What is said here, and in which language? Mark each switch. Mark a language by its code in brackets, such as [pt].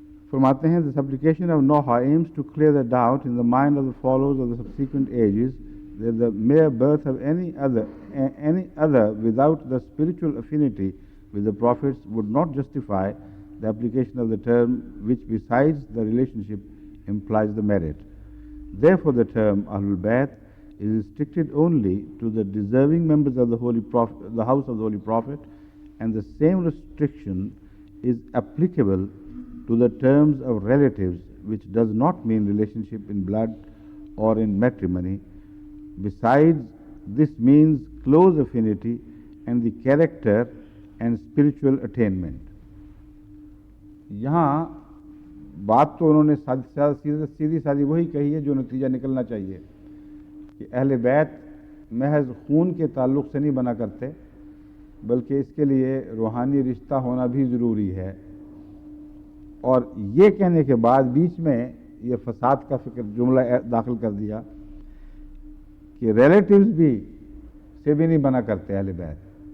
[ur] فرماتے ہیں [en] this application of Noah aims to clear the doubt in the mind of the followers of the subsequent ages that the mere birth of any other without the spiritual affinity with the prophets would not justify the application of the term which besides the relationship implies the merit. Therefore the term Ahlul Bayt is restricted only to the deserving members of the house of the Holy Prophet, and the same restriction is applicable to the terms of relatives, which does not mean relationship in blood or in matrimony. Besides, this means close affinity and the character and spiritual attainment. [ur] یہاں بات تو انہوں نے سیدھی سادی وہی کہی ہے جو نتیجہ نکلنا چاہیے کہ اہل بیت محض خون کے تعلق سے نہیں بنا کرتے، بلکہ اس کے لیے روحانی رشتہ ہونا بھی ضروری ہے۔ اور یہ کہنے کے بعد بیچ میں یہ فساد کا جملہ داخل کر دیا کہ ریلیٹیوز بھی سے بھی نہیں بنا کرتے اہل بیت،